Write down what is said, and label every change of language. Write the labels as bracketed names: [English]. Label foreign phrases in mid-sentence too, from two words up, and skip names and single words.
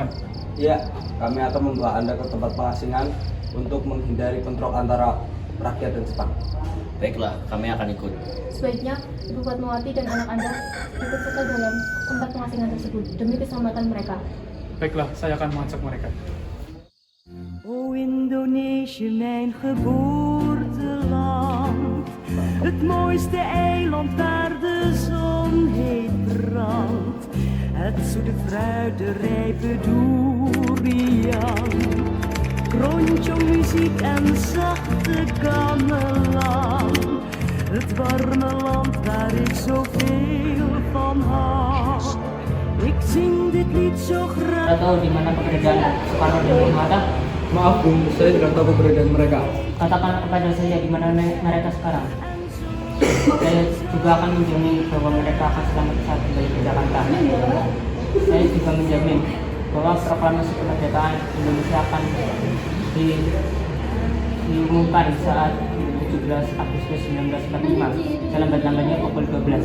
[Indonesian] Ya, kami akan membawa Anda ke tempat pengasingan untuk menghindari bentrok antara rakyat dan Jepang. Baiklah, kami akan ikut. Sebaiknya Ibu Fatmawati dan anak Anda ikut serta dalam tempat pengasingan tersebut demi keselamatan mereka. Baiklah, saya akan mengajak mereka. [Dutch] O Indonesië, mijn geboorteland, het mooiste eiland waar de zon heet brandt, het zoete fruit, de rijpe durian, muziek en zachte gamelan, het warme land waar ik zoveel van hou. Ik zing dit lied zo graag. [Indonesian] Tahu di mana keberadaan Soekarno dan Bung Hatta? Maaf Bung, saya tidak tahu keberadaan mereka. Katakan kepada saya di mana mereka sekarang. Saya juga akan menjamin bahwa mereka akan selamat saat kembali ke Jakarta. Saya juga menjamin bahwa proklamasi kemerdekaan Indonesia akan diumumkan saat 17 Agustus 1945 selambat-lambatnya pukul 12.